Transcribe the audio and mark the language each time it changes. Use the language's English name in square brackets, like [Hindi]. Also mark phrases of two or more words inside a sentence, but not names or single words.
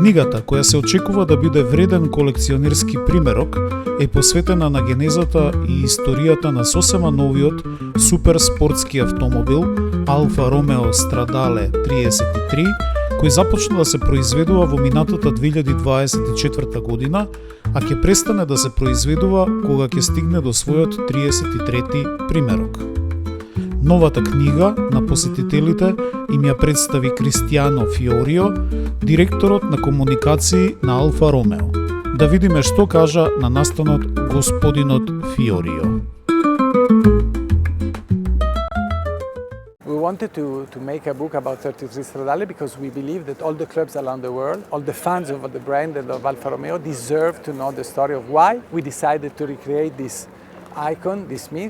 [Macedonian] Книгата, која се очекува да биде вреден колекционерски примерок, е посветена на генезата и историјата на сосема новиот суперспортски автомобил Алфа Ромео Страдале 33, кој започна да се произведува во минатата 2024 година, а ќе престане да се произведува кога ќе стигне до својот 33-ти примерок. Новата книга на посетителите им ја представи Кристијано Фиорио, директорот на комуникации на Алфа Ромео. Да видиме што кажа на настанот господинот Фиорио. [English] We wanted to make a book about 33 Stradale because we believe that all the clubs around the world, all the fans of the brand and of Alfa Romeo deserve to know the story of why we decided to recreate this icon, this myth.